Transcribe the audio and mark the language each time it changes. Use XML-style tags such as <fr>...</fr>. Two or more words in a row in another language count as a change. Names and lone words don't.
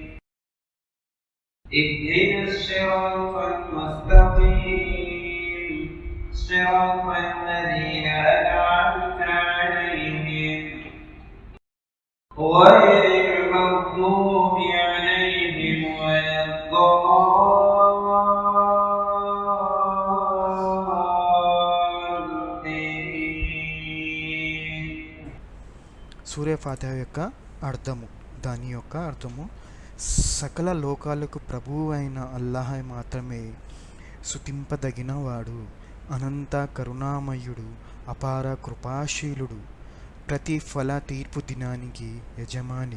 <ar>اهدنا الصراط المستقيم صراط الذين أنعمت عليهم غير المغضوب عليهم ولا الضالين.</ar> <te>సూర్య ఫాతిహ యొక్క అర్థము. దాని యొక్క అర్థము, సకల లోకాలకు ప్రభువు అయిన అల్లాహ్ మాత్రమే స్తుతింపదగినవాడు, అనంత కరుణామయుడు, అపార కృపాశీలుడు, ప్రతిఫల తీర్పు దినానికి యజమాని.</te>